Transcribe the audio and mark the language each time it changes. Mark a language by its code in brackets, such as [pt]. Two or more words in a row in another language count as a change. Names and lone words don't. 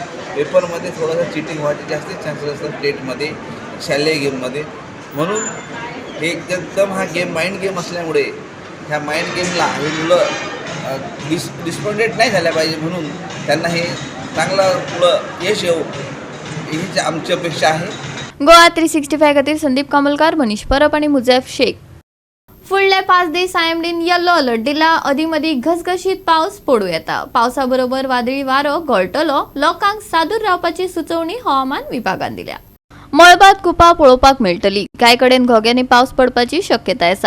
[mr] पेपरमध्ये थोडंसं चिटिंग व्हायचे जास्तीत चान्सेस असतात स्टेटमध्ये, शालेय गेममध्ये. म्हणून हे एकदम हा गेम [en] mind game [mr] असल्यामुळे ह्या माइंड गेमला हे मुलं डिस्पॉइंटेड नाही झाल्या पाहिजे, म्हणून त्यांना हे चांगलं पुढं यश येऊ हीच आमची अपेक्षा आहे. [kok] गोवा 365 खातीर संदीप कामलकार, मनीष परब आणि मुजैफ शेख. फुडले 5 दीस IMDन येल्लो अलर्ट दिला. अदीमदी घसघशीत पावस पडू येता. पावसाबरोबर वादळी वारो घोळटलो. लोकांक सादूर रावपाची सुचोवणी हवामान विभागान दिल्या. मळबात कुपा पळोवपाक मेळटली. कांय कडेन घोग्यांनी पावस पडपाची शक्यताय आसा.